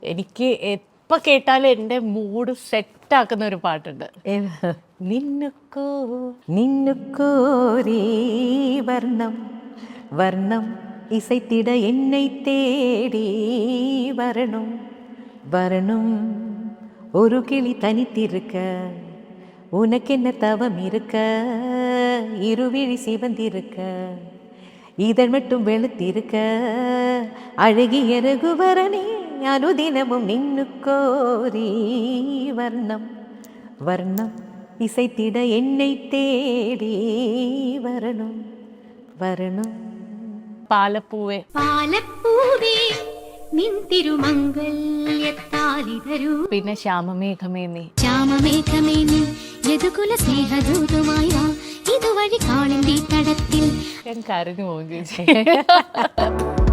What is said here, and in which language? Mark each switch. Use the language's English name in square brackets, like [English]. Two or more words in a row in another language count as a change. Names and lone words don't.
[Malayalam] എനിക്ക് എപ്പോൾ കേട്ടാലും എൻ്റെ മൂഡ് സെറ്റാക്കുന്ന ഒരു പാട്ടുണ്ട്. [Tamil] நின்னுக்கோரி வர்ணம் வர்ணம் இசைத்திட என்னை தேடி வரணும் வரணும் ஒரு கிளி தனித்திருக்க உனக்கென்ன தவம் இருக்க இருவிழி சிவந்திருக்க இதழ் மட்டும் வெளுத்திருக்க அழகிய ரகுவரனே அனுதினமும் நின்னுக்கோரி வர்ணம் வர்ணம் இசைத்திட என்னை தேடி வரணும் வரணும். [Malayalam] പാലപ്പൂവേ പാലപ്പൂവേ നിൻ തിരുമംഗല്യത്താലി തരൂ. പിന്നെ ശ്യാമമേഘമേ നീ ശ്യാമമേഘമേ നീ യദുകുല സ്നേഹദൂതുമായി വാ ഇതുവഴി കാളിന്തി തടത്തിൽ. ഞാൻ കരഞ്ഞു പോകും ചേച്ചി.